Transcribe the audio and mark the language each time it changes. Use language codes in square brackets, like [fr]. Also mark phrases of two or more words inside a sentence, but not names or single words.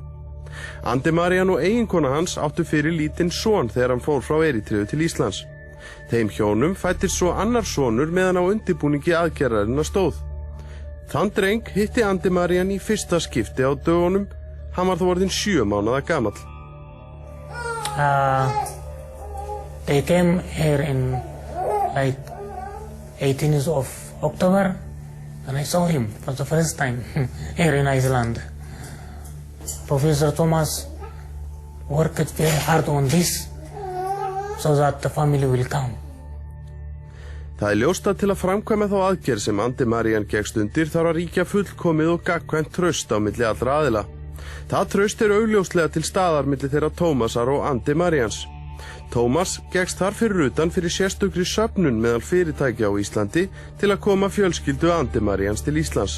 [is] Andi Marian og eiginkona hans áttu fyrir lítinn son þegar hann fór frá Erítreu til Íslands. Þeim hjónum fættist svo annar sonur meðan á undirbúningi aðgerðarinnar stóð. Þann dreng hitti Andi Marian í fyrsta skipti á dögunum, hann var þá orðinn 7 mánaða gamall. [en] They came here in like 18th of October and I saw him for the first time here in Iceland. Professor Thomas worked very hard on this so that the family will come. [is] Það ljóst að til að framkvæma þá aðgerð sem Andi Marian gekkst undir þarf að ríkja fullkomið og gagnkvæmt traust á milli allra aðila. Það traust augljóslega til staðar milli þeirra Tómasar og Andi Marians. Tómas gekkst þar fyrir utan fyrir sérstökri söfnun meðal fyrirtækja á Íslandi til að koma fjölskyldu Andi Marians til Íslands.